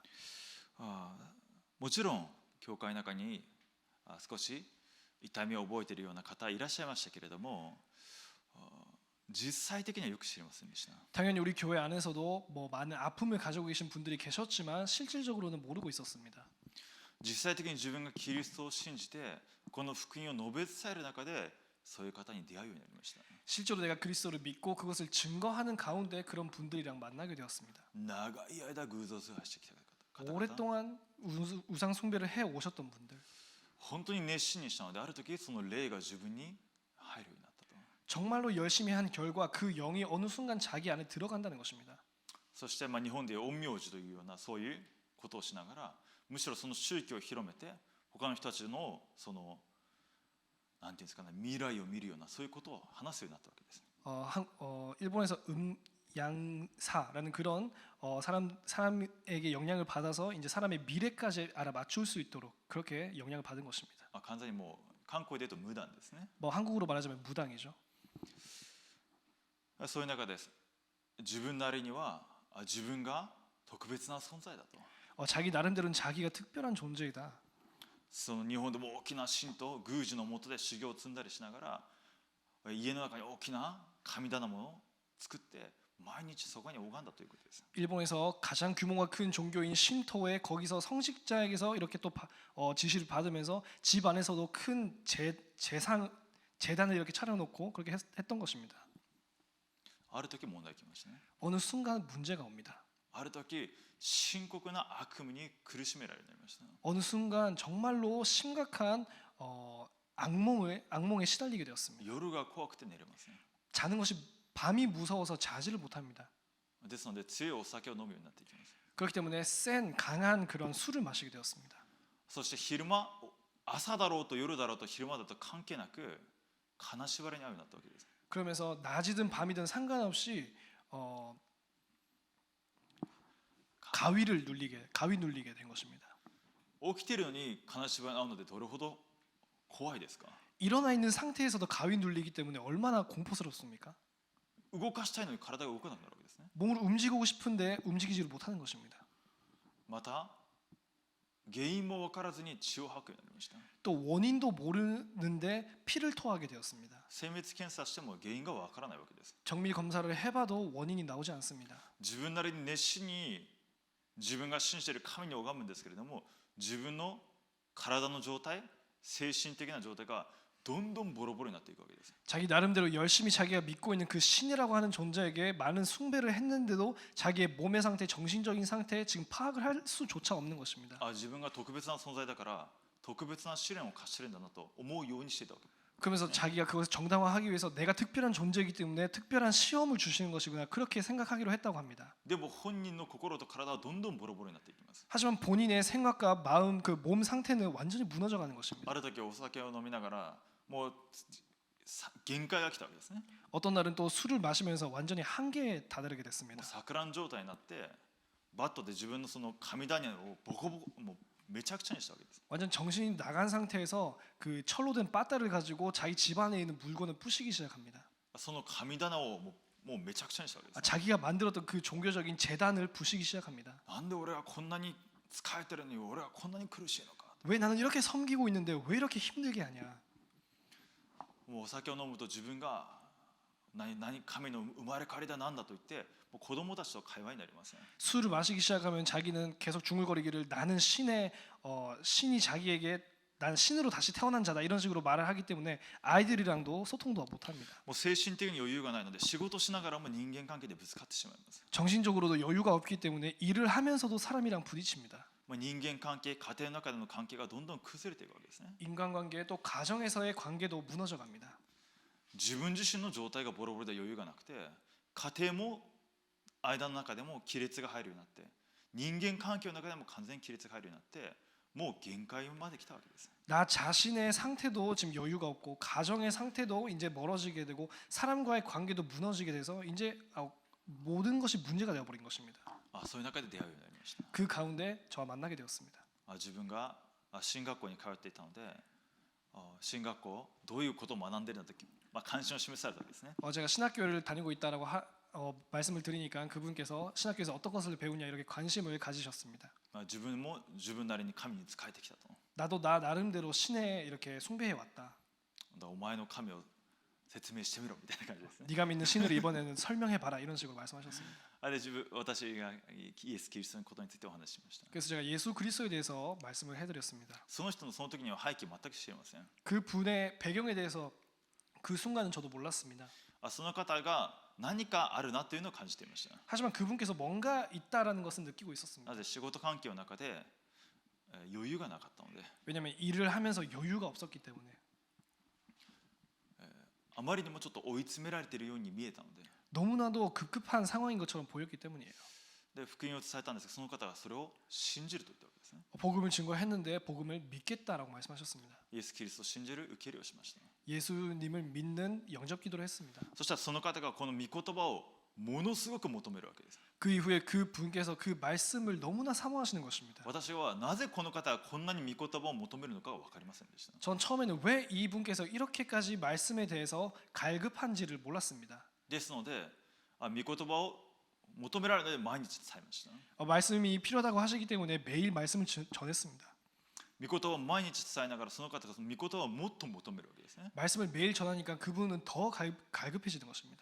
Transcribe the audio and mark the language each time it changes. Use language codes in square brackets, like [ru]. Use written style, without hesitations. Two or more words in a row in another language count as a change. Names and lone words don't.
[ja] もちろん教会の中に少し痛みを覚えているような方いらっしゃいましたけれども、実際的にはよく知りませんでした。 [ko] 당연히 우리 교회 안에서도 뭐 많은 아픔을 가지고 계신 분들이 계셨지만 실질적으로는 모르고 있었습니다. [ja] 実際的に自分がキリストを信じてこの福音を述べ伝える中でそういう方に出会うようになりました。 [ko] 실제로 내가 그리스도를 믿고 그것을 증거하는 가운데 그런 분들이랑 만나게 되었습니다. [ja] 長い間偶像崇拝してきた方々、 [ko] 오랫동안 우상 숭배를 해 오셨던 분들, [ja] 本当に熱心にしたのである時その霊が自分に入るようになったと。 [ko] 정말로 열심히 한 결과 그 영이 어느 순간 자기 안에 들어간다는 것입니다. [ja] そして日本でいう陰陽師というようなそういうことをしながらむしろその宗教を広めて他の人たちのそのなんていうんですかね、未来を見るようなそういうことを話すようになったわけです。 [ko] 일본에서 양사라는 그런 사람에게 영향을 받아서 이제 사람의 미래까지 알아 맞출 수 있도록 그렇게 영향을 받은 것입니다. [ja] 完全にもう韓国で言うと無断ですね。 [ko] 뭐 한국으로 말하자면 무당이죠. [ja] そういう中です自分なりには自分が特別な存在だと。 [ko] 자기 나름대로는 자기가 특별한 존재이다. [ja] その日本でも大きな神と宮司の下で修行を積んだりしながら家の中に大きな神棚も作って毎日そこに拝んだということです。 [ko] 일본에서 가장 규모가 큰 종교인 신토에 거기서 성직자에게서 이렇게 또 지시를 받으면서 집 안에서도 큰 재단을 이렇게 차려놓고 그렇게 했던 것입니다. [ja] ある時問題が来ましたね。 [ko] 어느 순간 문제가 옵니다. [ja] ある時深刻な悪夢に苦しめられるようになりました。 [ko] 어느 순간 정말로 심각한 악몽에 시달리게 되었습니다. [ja] 夜が怖くて寝れません。 [ko] 자는 것이 밤이 무서워서 자지를 못합니다. [ja] ですので強いお酒を飲むようになっていきます。 [ko] 그렇기 때문에 센 강한 그런 술을 마시게 되었습니다. [ja] そして昼間朝だろうと夜だろうと昼間だと関係なく金縛りに遭うようになったわけです。 [ko] 그러면서 낮이든 밤이든 상관없이 가위 눌리게 된 것입니다. [ja] 起きてるのに金縛りに遭うのでどれほど怖いですか。 [ko] 일어나 있는 상태에서도 가위 눌리기 때문에 얼마나 공포스럽습니까? [ja] 動かしたいのに体が動かなくなるわけですね。 [ko] 몸을 움직이고 싶은데 움직이지를 못하는 것입니다. [ja] また原因も分からずに血を吐くようになりました。 [ko] 또 원인도 모르는데 피를 토하게 되었습니다. [ja] 精密検査しても原因が分からないわけです。 [ko] 정밀 검사를 해봐도 원인이 나오지 않습니다. [ja] 自分なりに熱心に自分が信じている神に拝むんですけれども自分の体の状態精神的な状態がどんどんボロボロになっていくわけです。 [ko] 자기 나름대로 열심히 자기가 믿고 있는 그 신이라고 하는 존재에게 많은 숭배를 했는데도 자기의 몸의 상태, 정신적인 상태에 지금 파악을 할 수조차 없는 것입니다. [ja] 自分が特別な存在だから特別な試練を課してるんだなと思うようにしていたわけです。 [ko] 그러면서 자기가 그것을 정당화하기 위해서 내가 특별한 존재이기 때문에 특별한 시험을 주시는 것이구나 그렇게 생각하기로 했다고 합니다. [ja] でも本人の心と体はどんどんボロボロになっていきます。 [ko] 하지만 본인의 생각과 마음, 그 몸 상태는 완전히 무너져가는 것입니다. [ja] ある時お酒を飲みながらもう限界が来たわけですね。 [ko] 어떤 날은 또 술을 마시면서 완전히 한계에 다다르게 됐습니다. [ja] 錯乱状態になってバットで自分のその神棚をボコボコもうめちゃくちゃにしたわけです。 [ko] 완전 정신이 나간 상태에서 그 철로 된 빠따를 가지고 자기 집 안에 있는 물건을 부시기 시작합니다. [ja] その神棚をもうめちゃくちゃにしたわけです。 [ko] 자기가 만들었던 그 종교적인 재단을 부시기 시작합니다. [ja] なんで俺はこんなに疲れてるのに俺はこんなに苦しいのか。 [ko] 왜 나는 이렇게 섬기고 있는데 왜 이렇게 힘들게 하냐. [ja] もうお酒を飲むと自分が神の生まれ変わりだなんだと言ってもう子供たちと会話になりません。 [ko] 술을 마시기 시작하면 자기는 계속 중얼거리기를 나는 신이 자기에게 난 신으로 다시 태어난 자다 이런 식으로 말을 하기 때문에 아이들이랑도 소통도 못합니다. [ja] もう精神的に余裕がないので仕事しながらも人間関係でぶつかってしまいます。 [ko] 정신적으로도 여유가 없기 때문에 일을 하면서도 사람이랑 부딪힙니다. [ja] 人間関係、家庭の中での関係がどんどん崩れていくわけですね。 [ko] 인간관계 또 가정에서의 관계도 무너져 갑니다. [ja] 自分自身の状態がボロボロで余裕がなくて、家庭も間の中でも亀裂が入るようになって、人間関係の中でも完全に亀裂が入るようになって、もう限界まで来たわけです。 [ko] 나 자신의 상태도 지금 여유가 없고 가정의 상태도 이제 멀어지게 되고 사람과의 관계도 무너지게 돼서 이제 모든 것이 문제가 되어 버린 것입니다. [ja] そういう中で出会うようになりました。 [ko] 그 가운데 저와 만나게 되었습니다. [ja] 自分が進学校に通っていたので、進学校どういうことを学んでいるのか、関心を示されたわけですね。 [ko] 제가 신학교를 다니고 있다라고 말씀을 드리니까 그분께서 신학교에서 어떤 것을 배우냐 이렇게 관심을 가지셨습니다. [ja] 自分も自分なりに神に仕えてきたと。 [ko] 나도 나 나름대로 신에 이렇게 숭배해 왔다. [ja] お前の神を説明してみろみたいな感じですね。 [ko] 네가 믿는 신을 이번에는 설명해 봐라 이런 식으로 말씀하셨습니다. [ja] で私がイエス・キリストのことについてお話ししました。 [ko] 그래서 제가 예수 그리스도에 대해서 말씀을 해드렸습니다. [ja] その人のその時には背景全く知りません。 [ko] 그 분의 배경에 대해서 그 순간은 저도 몰랐습니다. [ja] その方が何かあるなというのを感じていました。 [ko] 하지만 그분께서 뭔가 있다라는 것은 느끼고 있었습니다. [ja] なぜ仕事関係の中で余裕がなかったので、 [ko] 왜냐하면 일을 하면서 여유가 없었기 때문에 [ja] あまりにもちょっと追い詰められているように見えたので、 [ko] 너무나도 급급한 상황인 것처럼 보였기 때문이에요. [ja] で福音を伝えたんですが、その方がそれを信じると言ったわけですね。 [ko] 복음을 증거했는데 복음을 믿겠다라고 말씀하셨습니다. [ja] イエス・キリストを信じる受け入れをしました。 [ko] 예수님을 믿는 영접 기도를 했습니다. [ja] そしたらその方がこの御言葉をものすごく求めるわけです。 [ko] 그 이후에 그 분께서 그 말씀을 너무나 사모하시는 것입니다. [ja] 私はなぜこの方がこんなに御言葉を求めるのかが分かりませんでした。 [ko] 전 처음에는 왜 이분께서 이렇게까지 말씀에 대해서 갈급한지를 몰랐습니다. [ja] ですので、御言葉を求められるので毎日伝えました。 [ko] 말씀이 필요하다고 하시기 때문에 매일 말씀을 전했습니다. [ja] 御言葉を毎日伝えながらその方がその御言葉をもっと求めるわけですね。 [ko] 말씀을 매일 전하니까 그분은 더 갈급해지는 것입니다.